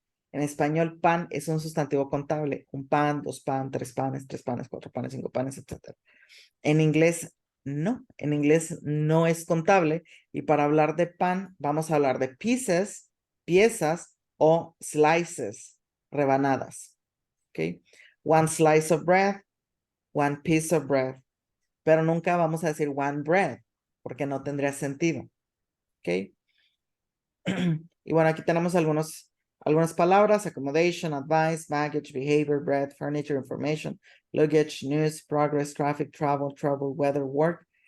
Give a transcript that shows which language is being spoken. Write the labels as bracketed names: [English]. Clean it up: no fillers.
[Spanish] En español, pan es un sustantivo contable. Un pan, 2 pan, 3 panes, 3 panes, 4 panes, 5 panes, etc. En inglés, No, en inglés no es contable. Y para hablar de pan, vamos a hablar de pieces, piezas o slices, rebanadas. ¿Ok? [English] One slice of bread, one piece of bread. [Spanish] Pero nunca vamos a decir [English] one bread, [Spanish] porque no tendría sentido. ¿Ok? Y bueno, aquí tenemos algunas palabras: [English] accommodation, advice, baggage, behavior, bread, furniture, information, luggage, news, progress, traffic, travel, trouble, weather, work.